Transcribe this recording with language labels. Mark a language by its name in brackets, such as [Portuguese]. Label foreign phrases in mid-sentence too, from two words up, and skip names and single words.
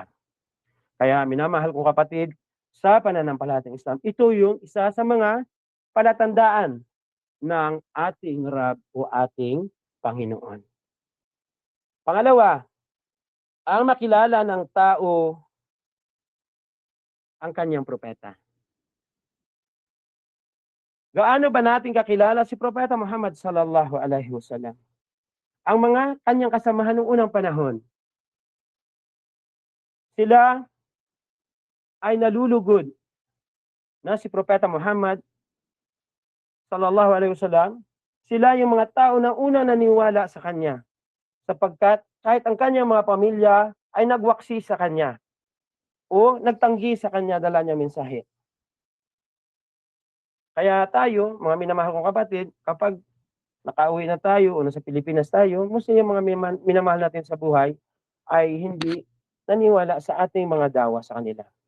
[Filipino] Kaya minamahal kong kapatid, sa pananampalatayang Islam, ito yung isa sa mga palatandaan ng ating Rab o ating Panginoon. Pangalawa, ang makilala ng tao ang kanyang propeta. Gaano ba natin kakilala si Propeta Muhammad [Arabic] صلى الله عليه وسلم? [Filipino] Ang mga kanyang kasamahan noong unang panahon, sila ay nalulugod na si Propeta Muhammad [Arabic] صلى الله عليه وسلم, [Filipino] sila yung mga tao na una naniwala sa kanya, sapagkat kahit ang kanyang mga pamilya ay nagwaksi sa kanya o nagtanggi sa kanya dala niya mensahe. Kaya tayo, mga minamahal kong kapatid, kapag nakauwi na tayo o nasa Pilipinas tayo, most yung mga minamahal natin sa buhay ay hindi naniwala sa ating mga dawa sa kanila.